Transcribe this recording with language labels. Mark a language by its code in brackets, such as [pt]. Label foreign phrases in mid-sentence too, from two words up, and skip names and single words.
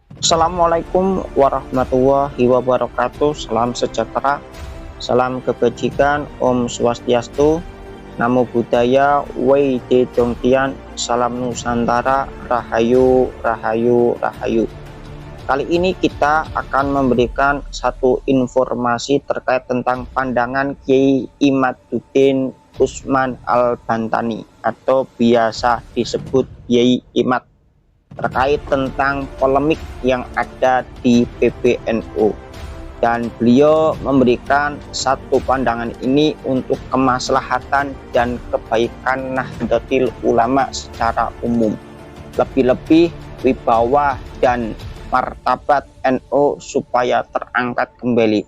[ar] السلام عليكم ورحمة الله وبركاته. [id] Salam sejahtera, salam kebajikan, [ban] Om Swastiastu, [pi] Namo Buddhaya, [zh] 惟德动天, [id] Salam Nusantara, Rahayu, Rahayu, Rahayu. Kali ini kita akan memberikan satu informasi terkait tentang pandangan Kiai Imaduddin Usman Al-Bantani atau biasa disebut Kiai Imad, terkait tentang polemik yang ada di PBNU, dan beliau memberikan satu pandangan ini untuk kemaslahatan dan kebaikan Nahdlatul Ulama secara umum, lebih-lebih wibawa dan martabat NU supaya terangkat kembali.